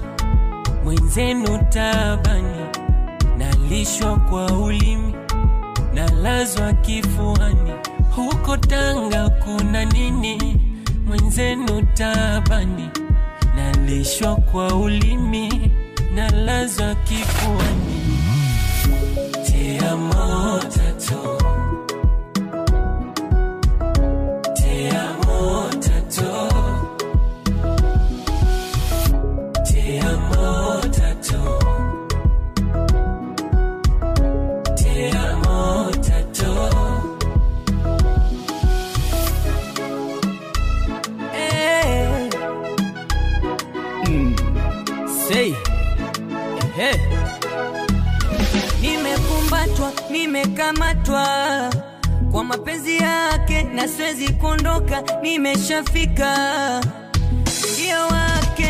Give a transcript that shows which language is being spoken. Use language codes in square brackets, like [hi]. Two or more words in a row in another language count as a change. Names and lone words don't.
[sw] Mwenzenu tabani, nalishwa kwa ulimi, nalazwa kifuani. Huko Tanga kuna nini? Mwenzenu tabani, nalishwa kwa ulimi, nalazwa kifuani. [es] Te amo tato, te amo tato, te amo tato, te amo tato. [en] Say, hey. [sw] Nimekumbatwa, nimekamatwa kwa mapenzi yake na siwezi kuondoka, nimeshafika ndio wake.